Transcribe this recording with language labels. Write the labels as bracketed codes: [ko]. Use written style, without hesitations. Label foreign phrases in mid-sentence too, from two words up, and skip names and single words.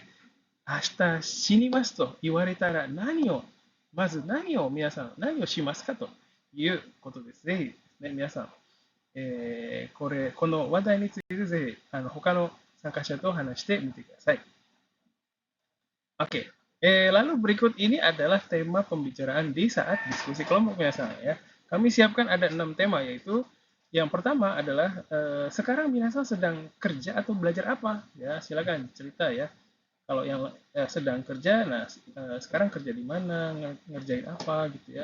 [ja] 明日死にますと言われたらまず何を皆さん、何をしますかということです。ぜひですね、皆さん、この話題についてぜひ他の参加者と話してみてください。 [id] Oke, lalu berikut ini adalah tema pembicaraan di saat diskusi kelompok Minasan ya. Kami siapkan ada 6 tema yaitu yang pertama adalah sekarang Minasan sedang kerja atau belajar apa? Ya, silakan cerita ya. Kalau yang sedang kerja, nah sekarang kerja di mana, ngerjain apa gitu ya.